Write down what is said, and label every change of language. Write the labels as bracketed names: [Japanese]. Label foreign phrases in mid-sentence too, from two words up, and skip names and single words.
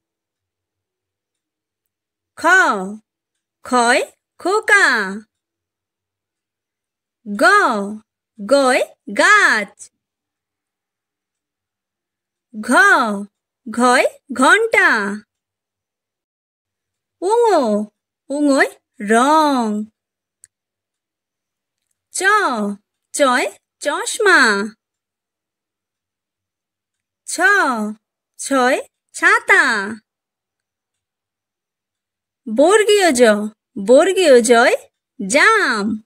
[Bangla] খ খয় খোকা। গ গয় গাছ। ঘ ঘয় ঘন্টা। উঙ উঙয় রং। চ চয় চশমা। ছ ছয় ছাতা। বর্গীয় জ বর্গীয় জয় জাম।